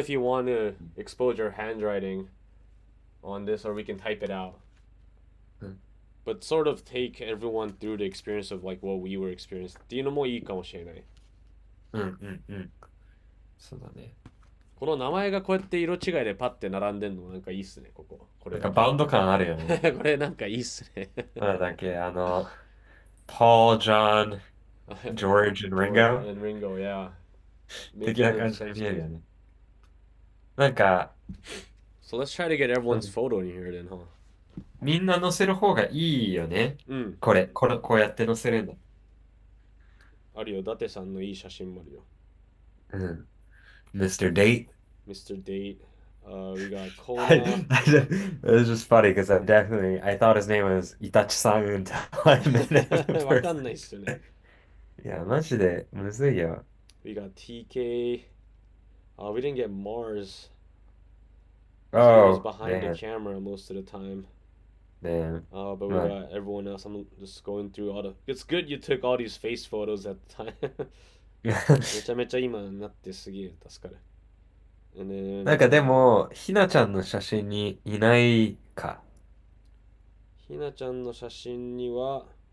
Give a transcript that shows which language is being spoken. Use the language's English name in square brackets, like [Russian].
[English] know if you want to expose your handwriting on this or we can type it out. [Japanese] うん [English] But sort of take everyone through the experience of like what we were experiencing [Japanese] っていうのもいいかもしれない。そうだね。この名前がこうやって色違いでパッて並んでんのなんかいいっすね、ここ。これなんかバンド感あるよね。これなんかいいっすね。なんだっけ、Paul, John, George, and Ringo [English] And Ringo, yeah. [Japanese] 的な感じで見えるよね。なんか、 [English] So let's try to get everyone's photo in here then, huh? [Japanese] みんな載せる方がいいよね。うん。こうやって載せるんだ。あるよ、伊達さんのいい写真もあるよ。 [English] うん。Mr. Date. Mr. Date. We got I Kona. it was just funny because I thought his name was Itachi-san until I met him in [Japanese] わかんないっすよね。いや、マジでむずいよ。 [English] We got TK. We didn't get Mars. He was Oh, behind the man, camera most of the time. man. But we got everyone else. I'm just going through all the. It's good you took all these face photos at the time. [Japanese] めちゃめちゃ今になってすげえ助かる。 [English] And then, [Japanese] なんかでも、ひなちゃんの写真にいないか。ひなちゃんの写真には、